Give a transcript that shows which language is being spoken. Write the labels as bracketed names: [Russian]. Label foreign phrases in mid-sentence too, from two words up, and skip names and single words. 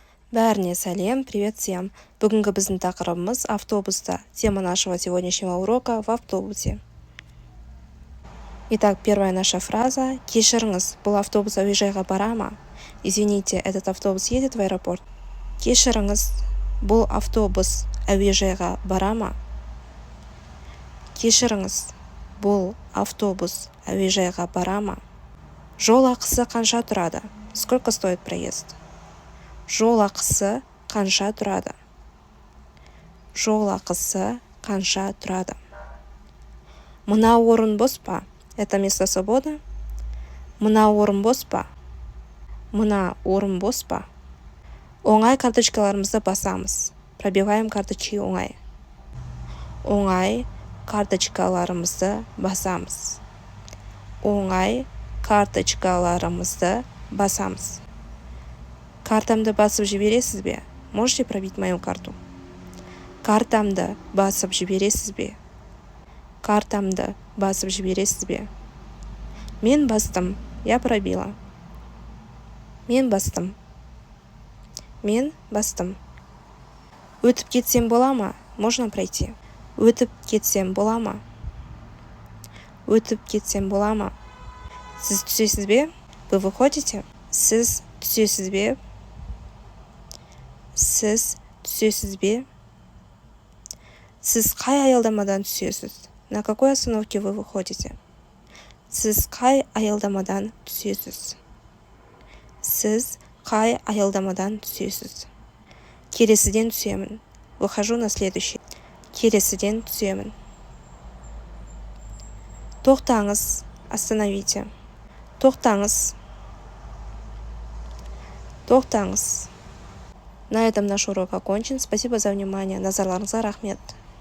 [Kazakh] Бәріне сәлем, [Russian] привет всем. [Kazakh] Бүгінгі біздің тақырыбымыз автобуста. [Russian] Тема нашего сегодняшнего урока в автобусе. Итак, первая наша фраза. [Kazakh] Кешіріңіз, бұл автобус әуежайға бара ма? [Russian] Извините, этот автобус едет в аэропорт? [Kazakh] Кешіріңіз, бұл автобус әуежайға бара ма? Кешіріңіз, бұл автобус әуежайға бара ма? Жол ақысы қанша тұрады? [Russian] Сколько стоит проезд? [Kazakh] Жол ақысы қанша тұрады? Жол ақысы қанша тұрады? Мына орын бос па? [Russian] Это место свободно? [Kazakh] Мына орын бос па? Мына орын бос па? Оңай карточкаларымызды басамыз. [Russian] Пробиваем карточки [Kazakh] оңай. Оңай карточкаларымызды басамыз. Оңай карточкаларымызды басамыз. Картамды басып жібересіз бе? [Russian] Можете пробить мою карту? [Kazakh] Картамды басып жібересіз бе? Картамды басып жібересіз бе? Мен бастым, [Russian] я пробила. [Kazakh] Мен бастым. Мен бастым. Өтіп кетсем бола ма? [Russian] Можно пройти. [Kazakh] Өтіп кетсем бола ма? Өтіп кетсем бола ма? Сіз түсесіз бе? [Russian] Вы выходите? [Kazakh] Сіз түсесіз бе? Сіз түсесіз бе? Сіз қай аялдамадан түсесіз? [Russian] На какой остановке вы выходите? [Kazakh] Сіз қай аялдамадан түсесіз? Сіз қай аялдамадан түсесіз? Келесіден түсемін. [Russian] Выхожу на следующий. [Kazakh] Келесіден түсемін. Тоқтаңыз, остановите. Тоқтаңыз. Тоқтаңыз. [Russian] На этом наш урок окончен. Спасибо за внимание. [Kazakh] Назарларыңызға рахмет.